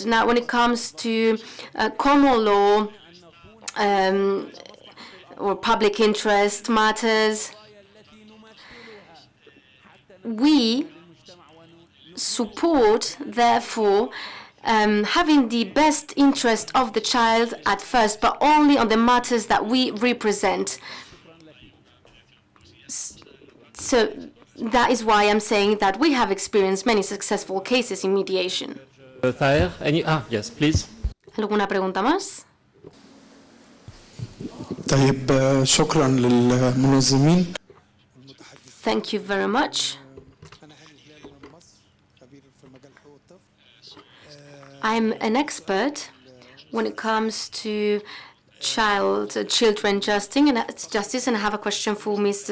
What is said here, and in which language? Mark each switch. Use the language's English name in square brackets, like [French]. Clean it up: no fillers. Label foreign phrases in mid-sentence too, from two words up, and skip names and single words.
[English] Now, when it comes to common law or public interest matters, we support, therefore, having the best interest of the child at first, but only on the matters that we represent. So that is why I'm saying that we have experienced many successful cases in mediation. Taher, yes, please. [Spanish] ¿Alguna pregunta más? [Arabic] طيب شكرا للمنظمين. [English] Thank you very much. I'm an expert when it comes to children justice, and I have a question for Mr.